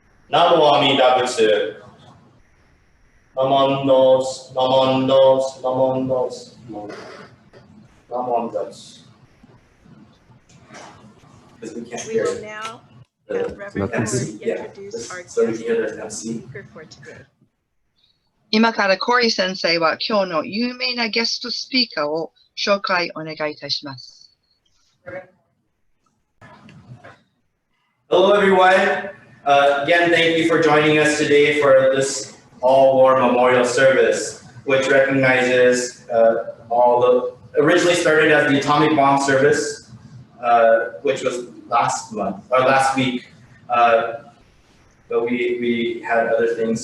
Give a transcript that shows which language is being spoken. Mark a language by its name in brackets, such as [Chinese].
[Japanese] Namo Amida Butsu. Namondos, namondos, namondos, namondos. [English] Because we can't We hear will it. now have Reverend Howard introduce our guest speaker for today. [Japanese] 今からコリ先生は今日の有名なゲストスピーカーを紹介お願いいたします。 [English] Hello, everyone. Again, thank you for joining us today for this all-war memorial service, which recognizes originally started as the atomic bomb service, which was last week, but we had other things.